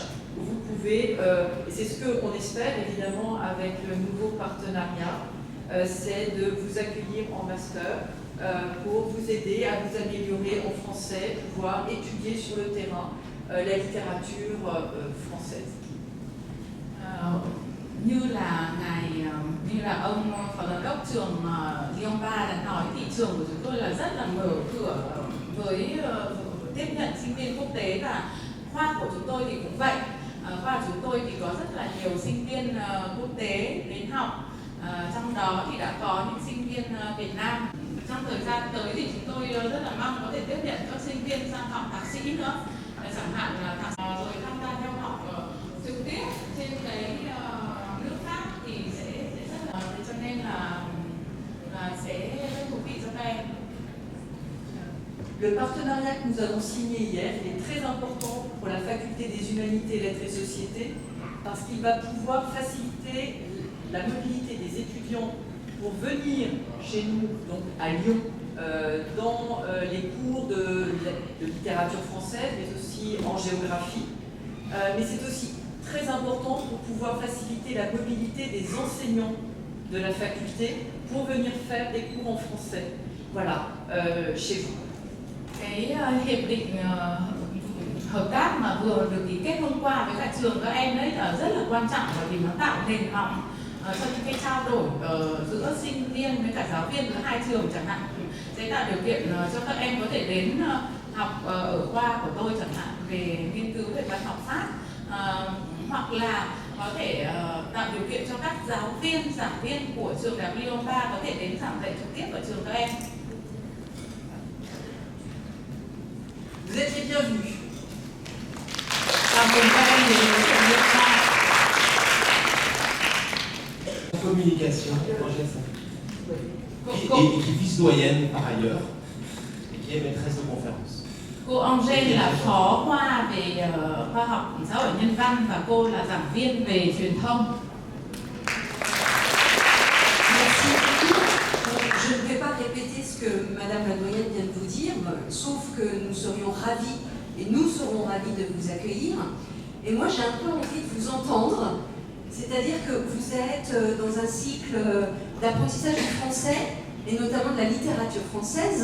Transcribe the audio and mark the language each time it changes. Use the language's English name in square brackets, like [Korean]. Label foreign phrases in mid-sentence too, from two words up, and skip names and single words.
[French] Vous pouvez, et c'est ce qu'on espère évidemment avec le nouveau partenariat, c'est de vous accueillir en master pour vous aider à vous améliorer en français, pouvoir étudier sur le terrain la littérature française. [Vietnamese] như là ông phó giám đốc trường Lyon 3 đã nói thì trường của chúng tôi là rất là mở cửa với tiếp nhận sinh viên quốc tế, và khoa của chúng tôi thì cũng vậy. Khoa của chúng tôi thì có rất là nhiều sinh viên quốc tế đến học, trong đó thì đã có những sinh viên Việt Nam. Trong thời gian tới thì chúng tôi rất là mong có thể tiếp nhận các sinh viên sang học thạc sĩ nữa, chẳng hạn là thạc sĩ rồi tham gia theo học trực tiếp trên cái nước khác thì sẽ rất là, cho nên là sẽ rất thú vị cho các em. [French] Le partenariat que nous avons signé hier est très important pour la faculté des humanités, lettres et sociétés parce qu'il va pouvoir faciliter la mobilité des étudiants pour venir chez nous, donc à Lyon, dans les cours de littérature française, mais aussi en géographie. Mais c'est aussi très important pour pouvoir faciliter la mobilité des enseignants de la faculté pour venir faire des cours en français. Voilà, chez vous. [Vietnamese] Cái hiệp định hợp tác mà vừa được ký kết hôm qua với cả trường các em đấy là rất là quan trọng, bởi vì nó tạo nền móng cho những cái trao đổi giữa sinh viên với cả giáo viên giữa hai trường chẳng hạn, sẽ tạo điều kiện cho các em có thể đến học ở khoa của tôi chẳng hạn về nghiên cứu về văn học Pháp, hoặc là có thể tạo điều kiện cho các giáo viên, giảng viên của trường Đại học Lyon 3 có thể đến giảng dạy trực tiếp ở trường các em. [French] Vous êtes les bienvenus. [Vietnamese] Chào mừng các em đến với trường Lyon 3. [French] Communication, et qui est vice-doyenne par ailleurs, et qui est maîtresse de conférence. [Vietnamese] Cô Angèle là phó khoa về khoa học xã hội nhân văn và cô là giảng viên về truyền thông. [French] Merci beaucoup. Je ne vais pas répéter ce que Madame la doyenne vient de vous dire, sauf que nous serions ravis, et nous serons ravis de vous accueillir. Et moi j'ai un peu envie de vous entendre, c'est-à-dire que vous êtes dans un cycle d'apprentissage du français, et notamment de la littérature française.